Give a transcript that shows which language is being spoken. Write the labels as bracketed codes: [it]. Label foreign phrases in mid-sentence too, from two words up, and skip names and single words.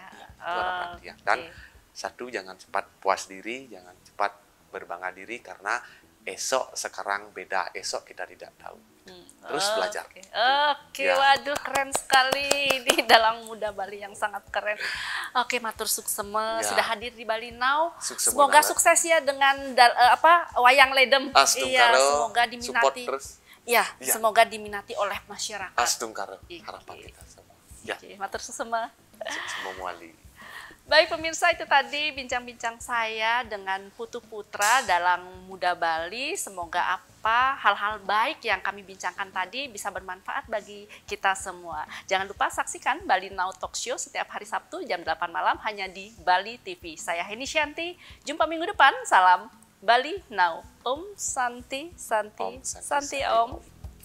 [id] Itu harapan dia. Dan satu, jangan cepat puas diri, jangan cepat berbangga diri karena sekarang beda, esok kita tidak tahu. terus belajar. Oke, Ya. waduh keren sekali ini Dalang Muda Bali yang sangat keren. Oke, [ban] matur suksema [id] Ya. sudah hadir di Bali Now. Suksema Semoga banget. sukses ya dengan wayang ledem. Astung Iya, karo semoga support diminati. terus. Ya, Ya. semoga diminati oleh masyarakat. [ban] Astung karo [id] Iki. harapan kita semua. Ya, Oke, [ban] matur suksema. [id] semua muali. Baik pemirsa, itu tadi bincang-bincang saya dengan Putu Putra Dalang Muda Bali. Semoga hal-hal baik yang kami bincangkan tadi bisa bermanfaat bagi kita semua. Jangan lupa saksikan Bali Now Talk Show setiap hari Sabtu jam 8 malam hanya di Bali TV. Saya Heni Shanti, jumpa minggu depan. Salam Bali Now. [ban] Om Santi, Santi, Om Santi, Santi Santi, Om. Om.